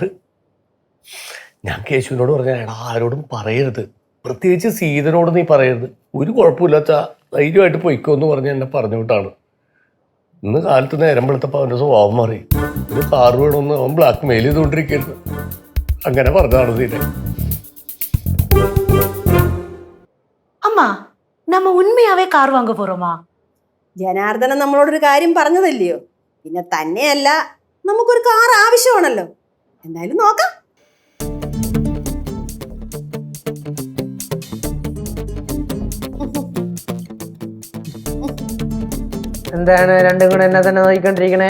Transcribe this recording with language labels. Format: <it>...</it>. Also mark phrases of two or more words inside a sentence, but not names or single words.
<ml>ഞാൻ കേശുവിനോട് പറഞ്ഞ, എടാ ആരോടും പറയരുത്, പ്രത്യേകിച്ച് സീതനോട് നീ പറയരുത്, ഒരു കുഴപ്പമില്ലാത്ത ധൈര്യമായിട്ട് പൊയ്ക്കോ എന്ന് പറഞ്ഞ് എന്നെ പറഞ്ഞു വിട്ടാണ്. ഇന്ന് കാലത്ത് നേരം വെളുത്തപ്പോൾ അവൻ്റെ സ്വഭാവം മാറി. ഒരു കാർ വേണമെന്ന് അവൻ ബ്ലാക്ക് മെയിൽ ചെയ്തുകൊണ്ടിരിക്കരുത്, അങ്ങനെ പറഞ്ഞതാണ് സീത.</ml> <ta>நம்ம உண்மையாவே கார் வாங்க போறோமா?</ta> <ml>ജനാർദ്ദനൻ നമ്മളോടൊരു കാര്യം പറഞ്ഞതല്ലയോ? പിന്നെ തന്നെയല്ല, നമുക്കൊരു കാർ ആവശ്യമാണല്ലോ. എന്തായാലും നോക്കാം. എന്താണ് രണ്ടും കൂടെ എന്നെ തന്നെ നോക്കിക്കൊണ്ടിരിക്കണേ?</ml>